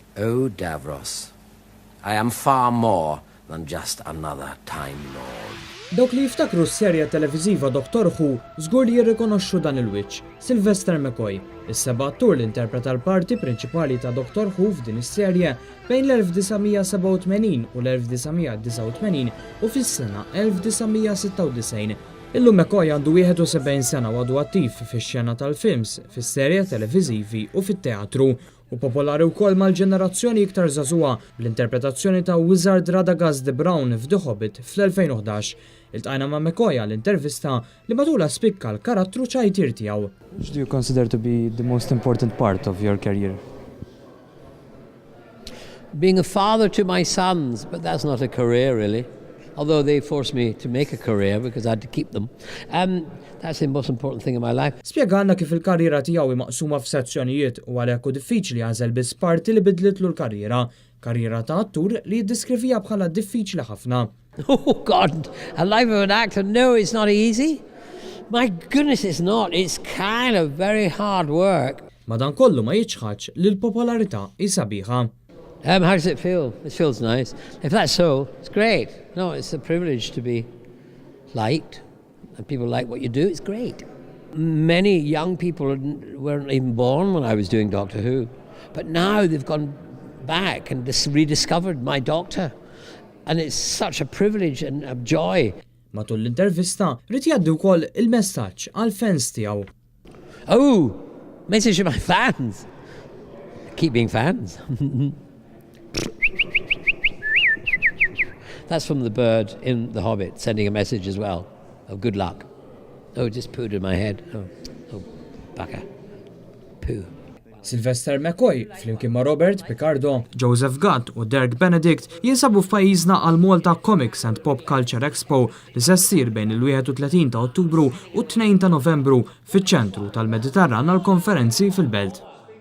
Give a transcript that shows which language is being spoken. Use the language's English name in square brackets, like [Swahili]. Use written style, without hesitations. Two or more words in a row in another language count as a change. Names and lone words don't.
[English] Oh, Davros, I am far more than just another Time Lord. [Maltese] Dawk li jiftakru s-serja televiżiva Dr. Who żgur li jirrikonoxxu dan il-wiċċ, Sylvester McCoy, is-seba' attur li interpreta l-parti prinċipali ta' Dr. Who f'din is-serje bejn l-1987 u l-1989 u fis-sena 1996. Illum McCoy għandu 71 sena u għadu attiv fix-xena tal-films, fis-serja televiżivi u fit-teatru u popolari wkoll mal-ġenerazzjoni iktar żagħżugħa bl-interpretazzjoni ta' Wizard Radagast the Brown f'The Hobbit fl-2011. Iltqajna ma' McCoy għall-intervista li matula spikka l-karattru ċajtir tiegħu. [English] Which do you consider to be the most important part of your career? Being a father to my sons, but that's not a career really. Although they forced me to make a career because I had to keep them. That's the most important thing in my life. [Maltese] Spjegana kif il-karriera tiegħu maqsuma f'sezzjonijiet u għalhekk hu diffiċli għażel biss parti li bidlitlu l-karriera. Karriera ta' attur li jiddiskrivija bħala diffiċli ħafna. [English] Oh God, a life of an actor, no, it's not easy. My goodness, it's not. It's kind of very hard work. [Maltese] Madankollu ma jiċħaġ li l-popolarità hija sabiħa. [English] How does it feel? It feels nice. If that's so, it's great. No, it's a privilege to be liked, and people like what you do. It's great. Many young people weren't even born when I was doing Doctor Who, but now they've gone back and rediscovered my Doctor, and it's such a privilege and a joy. [Maltese] Matul l-intervista rrid jgħaddi wkoll il-messaġġ għall-fans tiegħu. [English] Oh, message to my fans. Keep being fans. That's from the bird in The Hobbit, sending a message as well of good luck. Oh, just pooed in my head. Oh, bugger. Poo. [Maltese] Sylvester McCoy, flimkien ma' Robert Picardo, Joseph Gatt u Derek Benedict jinsabu f'pajjiżna għal Malta Comics and Pop Culture Expo li se ssir bejn il-31 ta' Ottubru u 2 ta' Novembru fiċ-ċentru tal-Mediterran għal konferenzi fil-Belt.